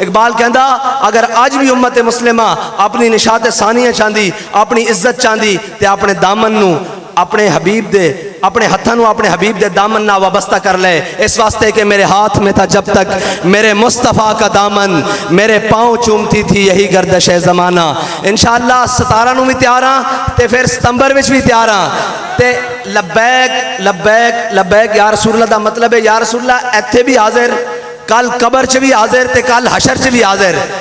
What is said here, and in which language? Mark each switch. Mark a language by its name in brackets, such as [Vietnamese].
[Punjabi] اقبال کہندا اگر آج بھی امت مسلمہ اپنی نشاط ثانیہ چاندی اپنی عزت چاندی تے اپنے دامن نو اپنے حبیب دے اپنے ہتھاں نو اپنے حبیب دے دامن نہ وابستہ کر لے. [Urdu] اس واسطے کہ میرے ہاتھ میں تھا جب تک میرے مصطفیٰ کا دامن میرے پاؤں چومتی تھی یہی گردش زمانہ. [Punjabi] انشاءاللہ 17 نو بھی تیار ہاں تے پھر ستمبر وچ بھی تیار ہاں تے لبیک لبیک لبیک یا رسول اللہ دا مطلب ہے یا رسول اللہ ایتھے بھی حاضر کل قبر چ بھی حاضر تے کل حشر چ بھی حاضر.